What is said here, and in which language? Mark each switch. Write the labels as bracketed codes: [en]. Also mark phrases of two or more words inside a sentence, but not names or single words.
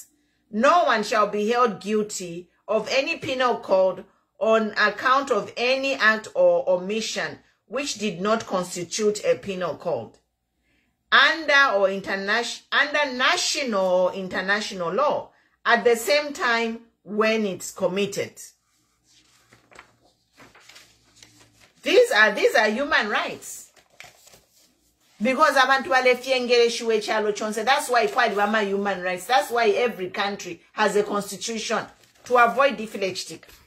[en] No one shall be held guilty of any penal code on account of any act or omission which did not constitute a penal code under national or international law at the same time when it's committed. These are human rights. [bem] Because abantu balefyengele shiwe chalo chonse. [en] That's why kwali human rights. That's why every country has a constitution. To avoid deflection.